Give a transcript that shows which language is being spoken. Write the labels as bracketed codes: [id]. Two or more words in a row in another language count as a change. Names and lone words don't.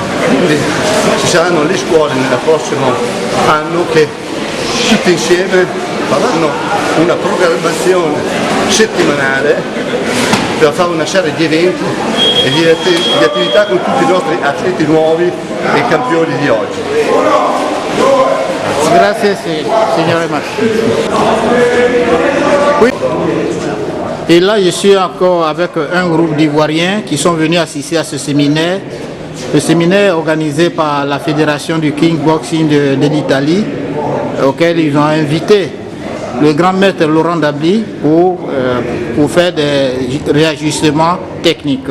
[it] Quindi ci saranno le scuole nel prossimo anno che tutte insieme faranno una programmazione settimanale per fare una serie di eventi e di attività con tutti i nostri atleti nuovi e campioni di oggi. Grazie signore Martin. [fr] Et là, je suis encore avec un groupe d'Ivoiriens qui sont venus assister à ce séminaire. Le séminaire organisé par la Fédération du Kickboxing de l'Italie, auquel ils ont invité le grand maître Laurent Dably pour faire des réajustements techniques.